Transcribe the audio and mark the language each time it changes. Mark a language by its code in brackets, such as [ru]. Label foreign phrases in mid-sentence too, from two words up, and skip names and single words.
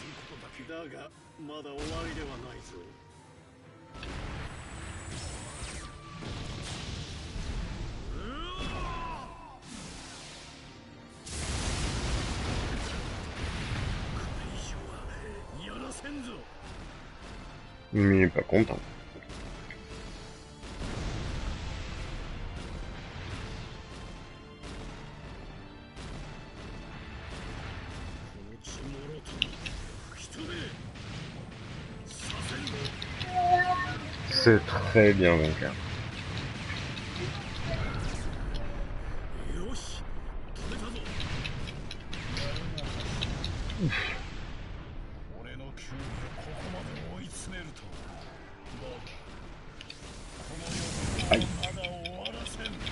[ja] だがまだ終わりではないぞ。これ以上はやらせんぞ。 [fr] Mais il est pas content. [ja] この血もろとも吹き飛べ。させんぞ。 [fr] C'est très bien, mon gars. [ja] よし、止めたぞ。俺のキューブをここまで追い詰めるとは。だがこの世はまだ終わらせん。